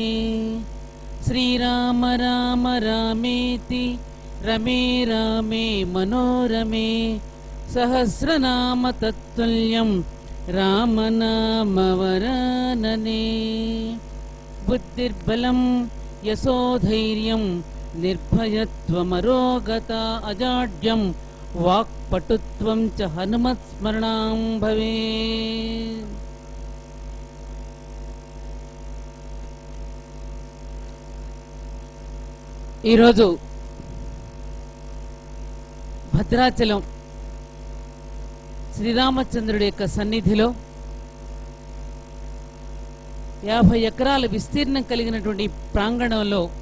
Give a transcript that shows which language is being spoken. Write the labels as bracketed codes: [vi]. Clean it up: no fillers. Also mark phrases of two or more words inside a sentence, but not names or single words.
[sa] श्रीराम राम रामेति रमे रामे मनोरमे सहस्रनाम तत्तुल्यं रामनाम वरानने। बुद्धिर्बलं यशोधैर्यं निर्भयत्वमरोगता अजाड्यं वाक्पटुत्वं च हनुमत्स्मरणं भवेत्। [te] ఈరోజు భద్రాచలం శ్రీరామచంద్రుడి యొక్క సన్నిధిలో 50 ఎకరాల విస్తీర్ణం కలిగినటువంటి ప్రాంగణంలో